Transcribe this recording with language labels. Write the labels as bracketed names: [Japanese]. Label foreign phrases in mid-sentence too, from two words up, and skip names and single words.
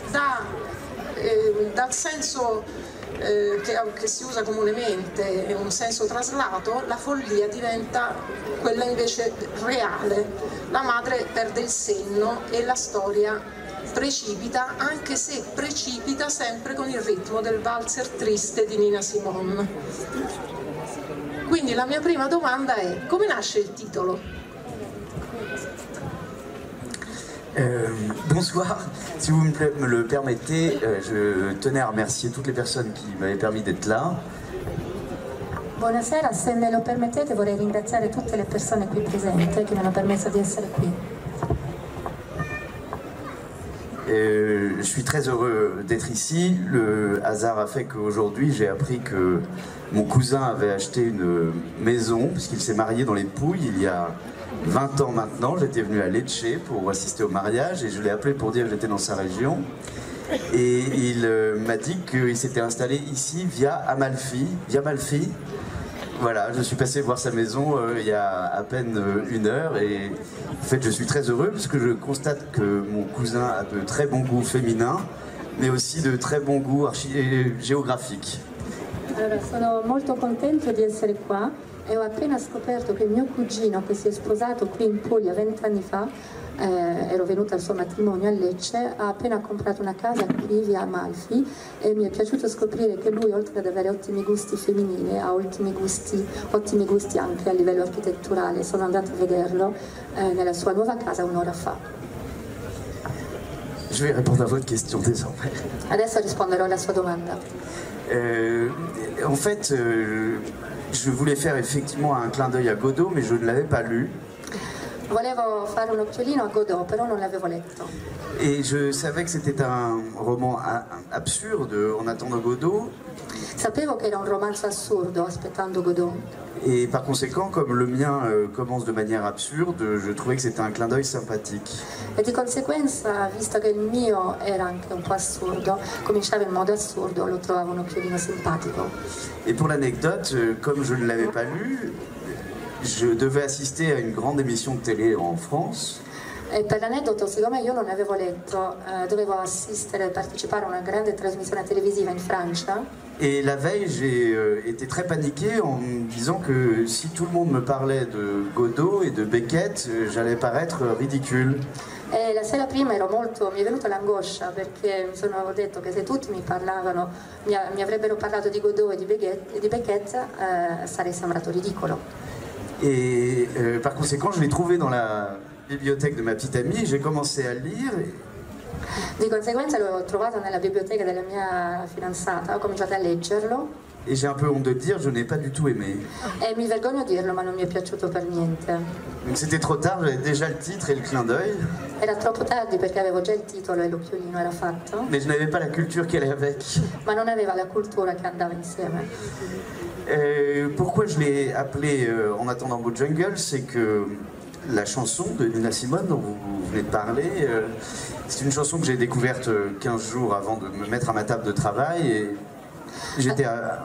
[Italian] dal senso che si usa comunemente, un senso traslato, la follia diventa quella invece reale. La madre perde il senno e la storia precipita, anche se precipita sempre con il ritmo del valzer triste di Nina Simone. Quindi la mia prima domanda è: come nasce il titolo? [French] Bonsoir, si vous me le permettez, je tenais à remercier toutes les personnes qui m'avaient permis d'être là. [Italian] Buonasera, se me lo permettete vorrei ringraziare tutte le persone qui presenti che mi hanno permesso di essere qui. [French] Je suis très heureux d'être ici. Le hasard a fait qu'aujourd'hui j'ai appris que mon cousin avait acheté une maison puisqu'il s'est marié dans les Pouilles il y a 20 ans maintenant. J'étais venu à Lecce pour assister au mariage et je l'ai appelé pour dire que j'étais dans sa région. Et il m'a dit qu'il s'était installé ici via Amalfi. Voilà, je suis passé voir sa maison il y a à peine 1 heure et en fait je suis très heureux parce que je constate que mon cousin a de très bons goûts féminins mais aussi de très bons goûts géographiques. [Italian] Allora, sono molto contento di essere qua e ho appena scoperto che mio cugino, che si è sposato qui in Puglia 20 anni fa, ero venuta al suo matrimonio a Lecce, ha appena comprato una casa qui via Amalfi e mi è piaciuto scoprire che lui, oltre ad avere ottimi gusti femminili, ha ottimi gusti anche a livello architetturale. Sono andata a vederlo nella sua nuova casa 1 ora fa. [French] Je vais répondre à votre question désormais. [Italian] Adesso risponderò alla sua domanda. [French] En fait, je voulais faire effectivement un clin d'œil à Godot, mais je ne l'avais pas lu. [Italian] Volevo fare un occhiolino a Godot, però non l'avevo letto. [French] Et je savais que c'était un roman absurde en attendant Godot. [Italian] Sapevo che era un romanzo assurdo, Aspettando Godot. [French] Et par conséquent, comme le mien commence de manière absurde, je trouvais que c'était un clin d'œil sympathique. [Italian] E di conseguenza, visto che il mio era anche un po' assurdo, cominciava in modo assurdo, lo trovavo un occhiolino simpatico. [French] Et pour l'anecdote, comme je ne l'avais pas lu, je devais assister à une grande émission de télé en France. [Italian] E per l'aneddoto, siccome io non avevo letto, dovevo assistere e partecipare a una grande trasmissione televisiva in Francia. [French] Et la veille, j'ai été très paniqué en me disant que si tout le monde me parlait de Godot et de Beckett, j'allais paraître ridicule. [Italian] E la sera prima mi è venuta l'angoscia perché mi sono detto che se tutti mi avrebbero parlato di Godot e di Beckett sarei sembrato ridicolo. [French] Et par conséquent, je l'ai trouvé dans la bibliothèque de ma petite amie, j'ai commencé à le lire. [Italian] Di conseguenza l'ho trovato nella biblioteca della mia fidanzata, ho cominciato a leggerlo. [French] Et j'ai un peu honte de dire, je n'ai pas du tout aimé. [Italian] E mi vergogno a dirlo, ma non mi è piaciuto per niente. [French] Donc c'était trop tard, j'avais déjà le titre et le clin d'œil. [Italian] Era troppo tardi perché avevo già il titolo e l'occhiolino era fatto. [French] Mais je n'avais pas la culture qui allait avec. [Italian] Ma non aveva la cultura che andava insieme. [French] Pourquoi je l'ai appelé En attendant Beau Jungle, c'est que la chanson de Nina Simone dont vous venez de parler, c'est une chanson que j'ai découverte 15 jours avant de me mettre à ma table de travail et j'étais à...